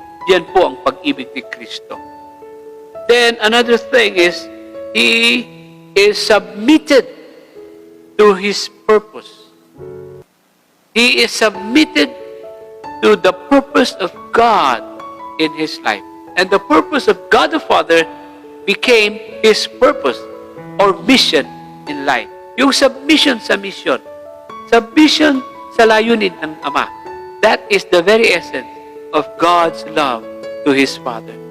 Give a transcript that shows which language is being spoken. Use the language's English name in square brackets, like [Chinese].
[Filipino] Yan po ang pag-ibig ni Kristo. [English] Then another thing is, He is submitted to His purpose. He is submitted to the purpose of God in His life. And the purpose of God the Father became His purpose or mission in life. [Filipino] Yung submission sa mission. Submission sa layunin ng Ama. [English] That is the very essence of God's love to His Father.